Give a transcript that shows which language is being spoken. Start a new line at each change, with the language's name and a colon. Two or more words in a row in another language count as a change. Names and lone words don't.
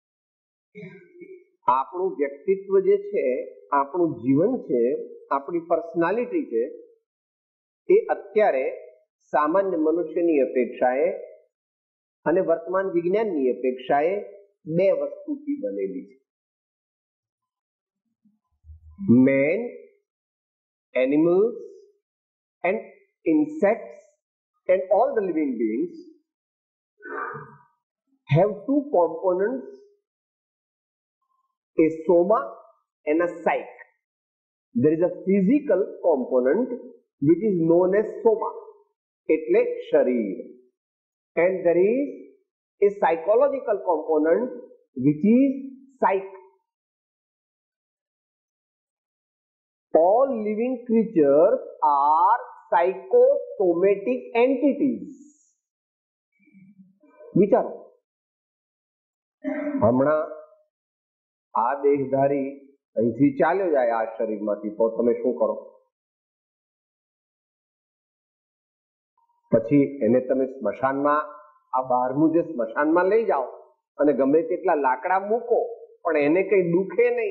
Gujarati: આપણું વ્યક્તિત્વ જે છે, આપણું જીવન છે, આપણી પર્સનાલિટી છે, એ અત્યારે સામાન્ય મનુષ્યની અપેક્ષાએ અને વર્તમાન વિજ્ઞાનની અપેક્ષાએ બે વસ્તુથી બનેલી છે.
English: Man, animals and insects and all the living beings have two components, a soma and a psyche. There is a physical component which is known as soma,
Gujarati: એટલે શરીર,
English: and there is a psychological component which is psyche. All living creatures are psychosomatic entities.
Gujarati: વિચારો, હમણાં આ દેહધારી અહીંથી ચાલ્યો જાય આ શરીરમાંથી, તો તમે શું કરો? પછી એને તમે સ્મશાનમાં, આ બહારનું જે સ્મશાનમાં લઈ જાઓ અને ગમે તેટલા લાકડા મૂકો પણ એને કઈ દુખે નહીં.